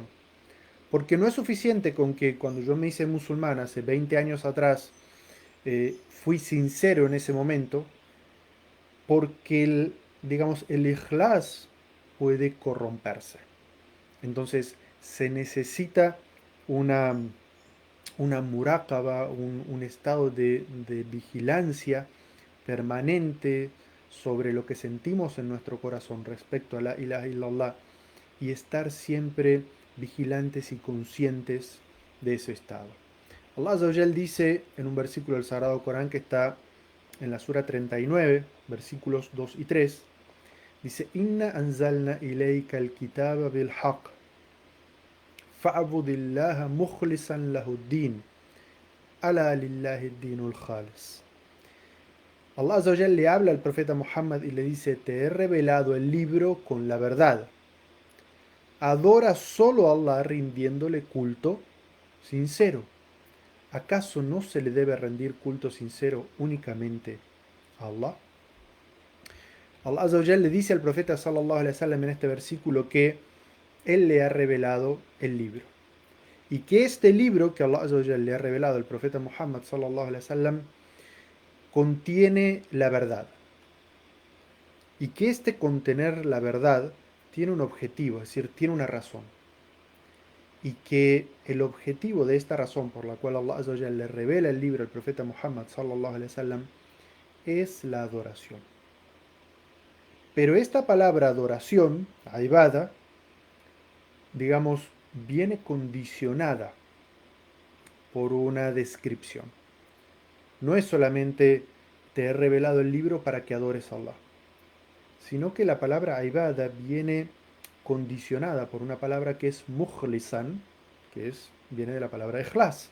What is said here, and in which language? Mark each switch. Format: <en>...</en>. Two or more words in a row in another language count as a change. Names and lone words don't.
<es>Porque no es suficiente con que cuando yo me hice musulmán hace 20 años atrás, fui sincero en ese momento, porque digamos, el ikhlas puede corromperse. Entonces se necesita una, una muraqaba, un estado de vigilancia permanente sobre lo que sentimos en nuestro corazón respecto a</es> <ar>لا إله إلا الله</ar> <es>y estar siempre vigilantes y conscientes de ese estado.</es> <ar>الله عز وجل</ar> <es>dice en un versículo del Sagrado Corán que está en la Sura 39, versículos 2 y 3, dice:</es> <ar>إنا أنزلنا إليك الكتاب بالحق فاعبد الله مخلصا له الدين ألا لله الدين الخالص. الله عز وجل</ar> <es>le habla al profeta Muhammad y le dice: te he revelado el libro con la verdad. Adora solo a Allah rindiéndole culto sincero. ¿Acaso no se le debe rendir culto sincero únicamente a Allah?</es> <ar>الله عز وجل</ar> <es>le dice al profeta</es> <ar>صلى الله عليه وسلم</ar> <es>en este versículo que él le ha revelado el libro. Y que este libro que</es> <ar>الله عز وجل</ar> <es>le ha revelado al profeta Muhammad</es> <ar>صلى الله عليه وسلم</ar> <es>contiene la verdad. Y que este contener la verdad tiene un objetivo, es decir, tiene una razón. Y que el objetivo de esta razón por la cual</es> <ar>الله عز وجل</ar> <es>le revela el libro al profeta Muhammad</es> <ar>صلى الله عليه وسلم</ar> <es>es la adoración. Pero esta palabra adoración, ibada, digamos, viene condicionada por una descripción. No es solamente te he revelado el libro para que adores a Allah, sino que la palabra ibada viene condicionada por una palabra que es mukhlisan, viene de la palabra ikhlas.</es>